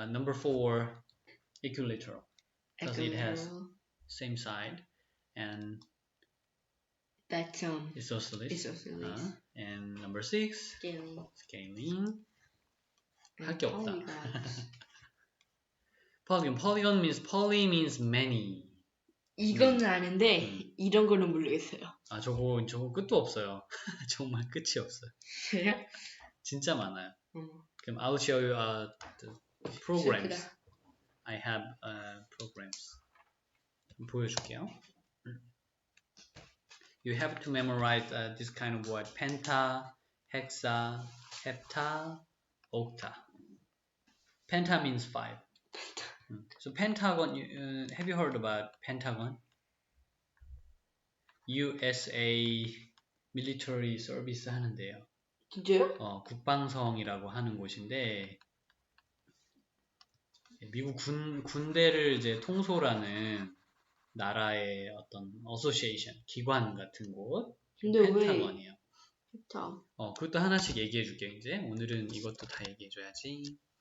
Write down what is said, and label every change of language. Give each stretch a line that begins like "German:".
English: Number four, equilateral. Because it has same side and that's isosceles. And number six, scaling.
Korean: 할 게 없다.
English: polygon means poly means many.
Korean: 이거는 아는데 이런 거는 모르겠어요. 아 저거 끝도 없어요. 정말 끝이 없어요. 그래요? 진짜 많아요. 그럼
English: I'll show you the programs. I have programs.
Korean: 보여줄게요.
English: You have to memorize this kind of word: penta, hexa, hepta, octa. Penta means 5. So pentagon, have you heard about Pentagon? USA military service
Korean: 하는데요. 진짜요? 국방성이라고 하는 곳인데 미국 군대를 이제 통솔하는 나라의 어떤 어소시에이션, 기관 같은 곳. 펜타건이에요. 그것도 하나씩 얘기해 줄게 이제. 오늘은 이것도 다 얘기해 줘야지.